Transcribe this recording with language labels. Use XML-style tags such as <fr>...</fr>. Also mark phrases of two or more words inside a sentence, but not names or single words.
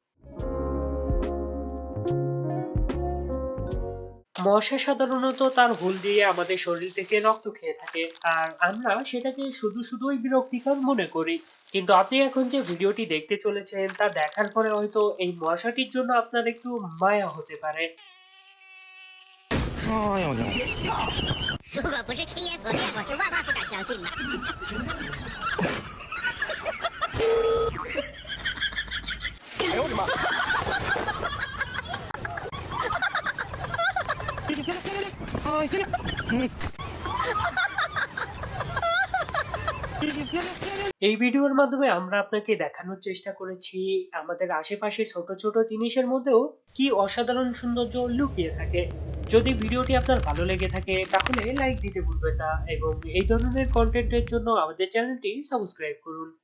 <bn>মশা সাধারণত তার হুল দিয়ে আমাদের শরীর থেকে রক্ত খেয়ে থাকে, আর আমরা সেটাকে শুধুই বিরক্তিকর মনে করি। কিন্তু আপনি এখন যে ভিডিওটি দেখতে চলেছেন তা দেখার পরে হয়তো এই মশাটির জন্য আপনার একটু মায়া হতে পারে।</bn> <zh>哎呦我的妈！如果不是亲眼所见，我是万万不敢相信的。哎呦我的妈！哎，别别，</zh> <bn>এই ভিডিওর মাধ্যমে আমরা আপনাকে দেখানোর চেষ্টা করেছি আমাদের আশেপাশে ছোট ছোট জিনিসের মধ্যেও কি অসাধারণ সৌন্দর্য লুকিয়ে থাকে। যদি ভিডিওটি আপনার ভালো লেগে থাকে তাহলে লাইক দিতে ভুলবেন না, এবং এই ধরনের কন্টেন্টের জন্য আমাদের চ্যানেলটি সাবস্ক্রাইব করুন।</bn>